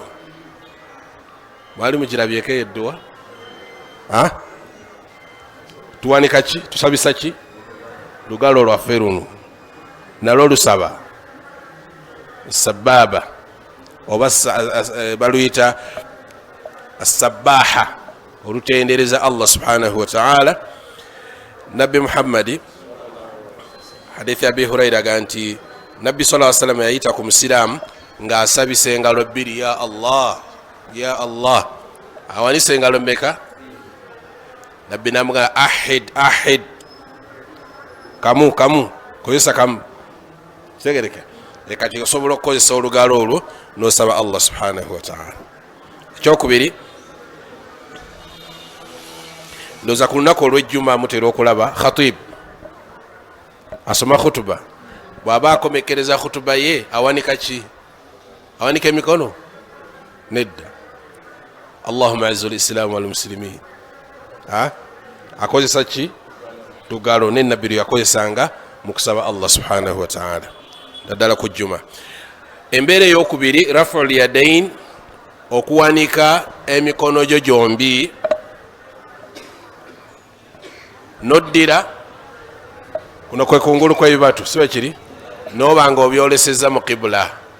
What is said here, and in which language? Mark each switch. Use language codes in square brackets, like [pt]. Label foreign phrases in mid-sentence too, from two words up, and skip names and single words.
[lg] Mwali mugirabyeko eddwa? Tuwanika ki? Tusabisa ki? Lugalo lwaffe luno nalwo lusaba sababa oba baluyita as-sabbaha, olutendereza Allah [ar] سبحانه وتعالى. [lg] Nabbi Muhammadi hadithi Abi Huraira ga nti Nabbi [ar] صلى الله عليه وسلم [lg] yayita ku musiramu ng'asabisa engalo bbiri, [ar] يا الله يا الله. [lg] Awanisa engalo mmeka? Nabbi namugamba ahid kamu kozesa kamu. Kitegereka ekati osobola okukozesa olugalo olwo n'osaba Allah [ar] سبحانه وتعالى. [lg] Ekyokubiri, ndoza ku lunaku olw'ejjuma mutera okulaba khatib asoma khutuba, bw'aba akomekereza khutuba ye awanika ki? Awanika emikono? Nedda. [ar] اللهم أعز الإسلام والمسلمين, [lg] akozesa ki? Lugalo. Nennabbi yakozesanga mu kusaba Allah [ar] سبحانه وتعالى [lg] naddala ku jjuma. Embeera ey'okubiri [ar] رفع اليدين, [lg] okuwanika emikono gyo gyombi noddira kuno kwe kungulu kw'ebibatu, si bwe kiri, n'obanga obyolesezza mu qibla.